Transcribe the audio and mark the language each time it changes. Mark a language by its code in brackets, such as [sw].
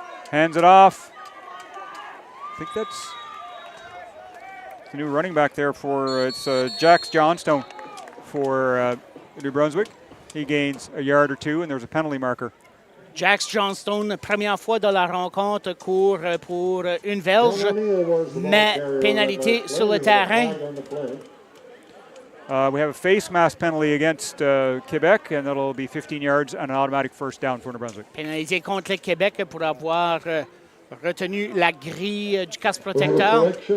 [en] Hands it off. I think that's the new running back there for it's Jax Johnstone for New Brunswick. He gains a yard or 2, and there's a penalty marker [fr] Jax Johnstone, première fois dans la rencontre, court pour une verge, mais pénalité sur le terrain. [en] We have a face mask penalty against Quebec, and that'll be 15 yards and an automatic first down for New Brunswick. [fr] Pénalité contre le Québec pour avoir retenu la grille du casque protecteur.